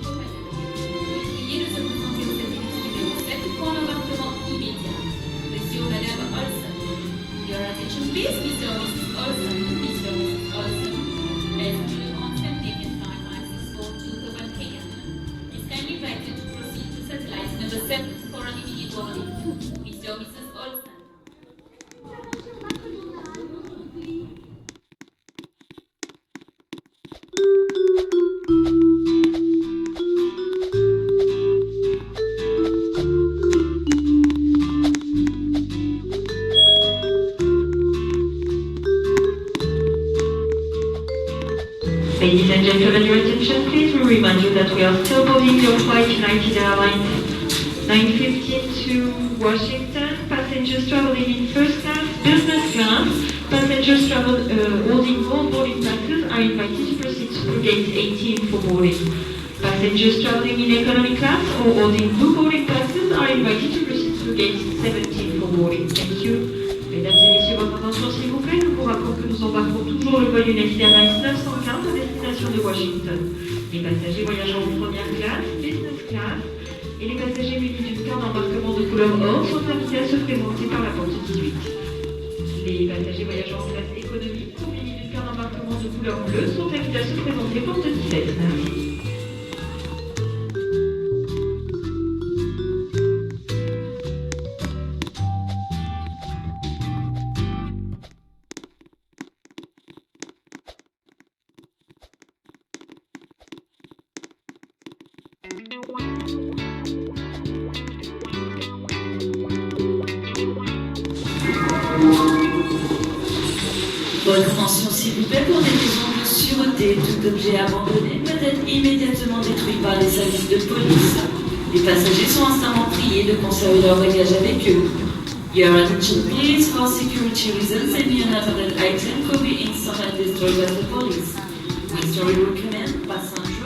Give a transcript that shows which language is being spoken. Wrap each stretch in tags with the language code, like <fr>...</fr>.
<fr>Veuillez de se présenter au service numéro 7 pour un embarquement immédiat. Monsieur ou Madame Olsen.</fr> <en>Your attention please, Mr. or Mrs. Olsen, Mr. or Mrs. Olsen. Passenger on 10 to Copenhagen. Is kindly invited to proceed to satellite number 7 for an immediate boarding. Mr. or Mrs. Olsen. Ladies and gentlemen, your attention please. We remind you that we are still boarding your flight United Airlines 915 to Washington. Passengers traveling in first class, business class. Passengers holding all boarding passes are invited to proceed through gate 18 for boarding. Passengers traveling in economy class or holding blue boarding passes are invited to proceed through gate 17 for boarding. Thank you.</en> <fr>Mesdames et messieurs, votre attention s'il vous plaît. Nous vous rappelons que nous embarquons toujours le vol United Airlines 915 à destination de Washington. Les passagers voyageant en première classe, business class et les passagers munis d'une carte d'embarquement de couleur or sont invités à se présenter par la porte 18. Les passagers voyageant en classe économique ou munis d'une carte d'embarquement de couleur bleue sont invités à se présenter porte 17. Merci. Votre attention s'il vous plaît, pour des raisons de sûreté, tout objet abandonné peut être immédiatement détruit par les services de police. Les passagers sont instamment priés de conserver leur bagage avec eux.</fr> <en>Your attention please, for security reasons, any unabandoned item could be instantly destroyed by the police. We strongly recommend passing</en>